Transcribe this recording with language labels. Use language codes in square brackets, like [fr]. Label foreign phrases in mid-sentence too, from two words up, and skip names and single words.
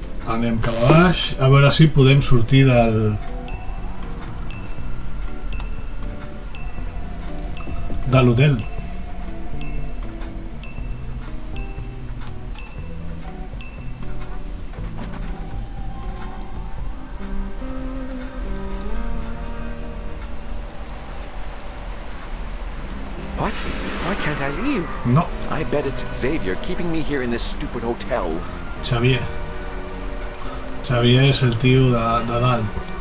[ca] Anem cap a baix, a veure si podem sortir de l'hotel. [en] What? Why can't I leave? No, I bet it's Xavier keeping me here in this stupid hotel. [ca] Xavier. Xavier és el tio de dalt.